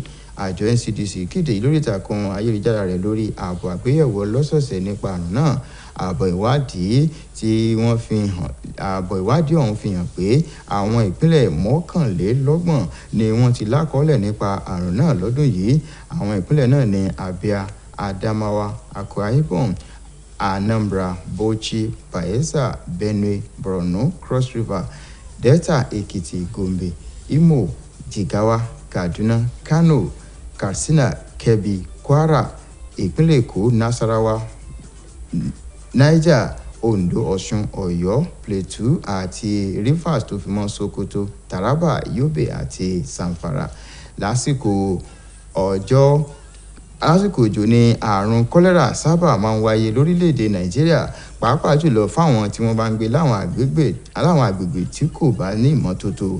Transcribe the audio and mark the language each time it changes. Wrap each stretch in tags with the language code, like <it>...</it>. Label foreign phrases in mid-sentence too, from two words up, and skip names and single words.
<yo>àjọ NCDC kéde lórí ìtàkùn ayélujára rẹ̀ lórí ààbọ̀ àgbéyẹ̀wò lọ́sọ̀ọ̀sẹ̀ nípa àrùn náà. ààbọ̀ ìwádìí ọ̀hún fi hàn pé àwọn ìpínlẹ̀ 31 ni wọ́n ti lákọọ́lẹ̀ nípa àrùn náà lọ́dún yìí. àwọn ìpínlẹ̀ náà ní Abia, Adamawa, Akwa Ibom, Anambra, Bauchi, Bayelsa, Benue, Borno, Cross River, Delta, Ekiti, Gombe, Imo, Jigawa, Kaduna, Kano, Katsina, Kebbi, Kwara, ìpínlẹ̀ Èkó, Nasarawa, Niger, Ondo, Ọ̀ṣun, Ọ̀yọ́, Plateau àti Rivers tó fi mọ́ Sokoto, Taraba, Yobe àti Zamfara. lásìkò òjò ni àrùn kọ́lẹ́rà sábà máa ń wáyé lórílẹ̀‐èdè Nàìjíríà pàápàá jùlọ fáwọn tí wọ́n bá ń gbé láwọn àgbègbè tí kò bá ní ìmọ́tótó.</yo>